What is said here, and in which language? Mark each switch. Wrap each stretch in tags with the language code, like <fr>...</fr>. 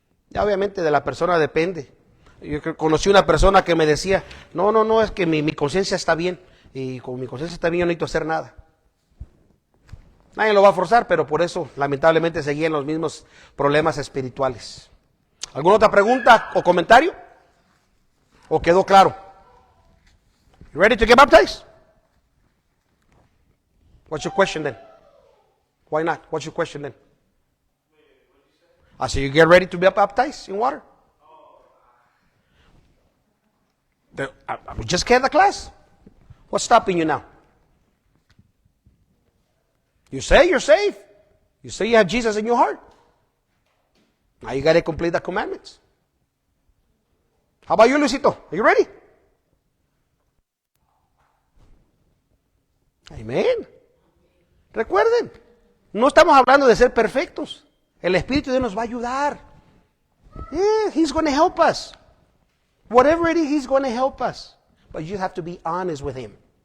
<es>Ya obviamente de la persona depende. Yo conocí una persona que me decía, no, es que mi conciencia está bien, y con mi conciencia está bien yo no necesito hacer nada. Nadie lo va a forzar, pero por eso lamentablemente seguían los mismos problemas espirituales. ¿Alguna otra pregunta o comentario? ¿O quedó claro?</es> <en>You ready to get baptized? What's your question then? Why not? What's your question then? So you get ready to be baptized in water? We just had the class. What's stopping you now? You say you're saved. You say you have Jesus in your heart. Now you got to complete the commandments. How about you, Luisito? Are you ready? Amen.</en> <es>Recuerden, no estamos hablando de ser perfectos. El Espíritu de Dios nos va a ayudar.</es> <en>Yeah, He's going to help us. Whatever it is, He's going to help us. But you have to be honest with Him.</en>